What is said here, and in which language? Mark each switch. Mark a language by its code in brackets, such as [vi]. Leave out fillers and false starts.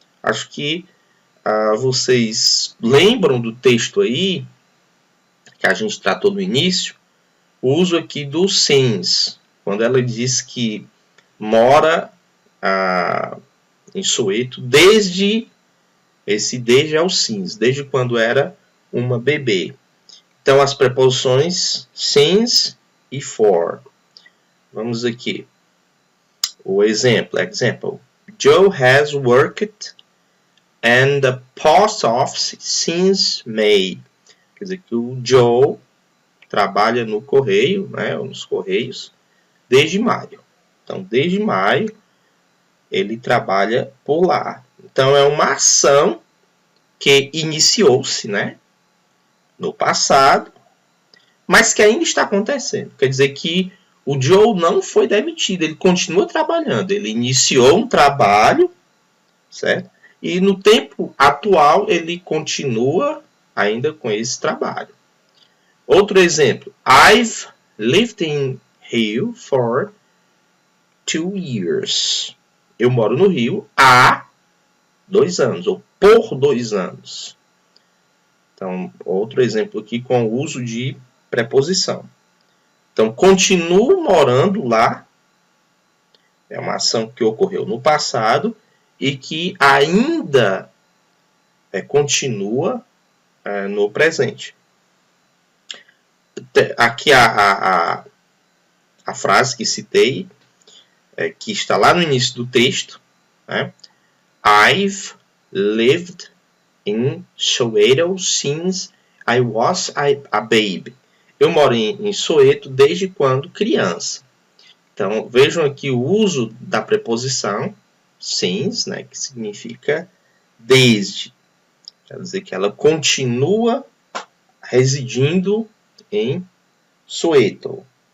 [pt] Acho que vocês lembram do texto aí, que a gente tratou no início, o uso aqui do since, quando ela diz que mora em Soweto desde é o since, desde quando era uma bebê. Então, as preposições since e for. Vamos aqui. O exemplo. [en] Joe has worked in the post office since May. [pt] Quer dizer que o Joe trabalha no correio, né, ou nos correios, desde maio. Então, desde maio, ele trabalha por lá. Então, é uma ação que iniciou-se, né, no passado, mas que ainda está acontecendo. Quer dizer que o Joe não foi demitido, ele continua trabalhando. Ele iniciou um trabalho, certo? E no tempo atual, ele continua ainda com esse trabalho. Outro exemplo. [en] I've lived in Rio for 2 years. [pt] Eu moro no Rio há 2 anos, ou por 2 anos. Então, outro exemplo aqui com o uso de preposição. Então, continuo morando lá. É uma ação que ocorreu no passado e que ainda continua no presente. Aqui a frase que citei, que está lá no início do texto, né? [en] I've lived in Soweto since I was a baby. [pt] Eu moro em Soweto desde quando criança. Então, vejam aqui o uso da preposição since, né, que significa desde. Quer dizer que ela continua residindo em Soweto.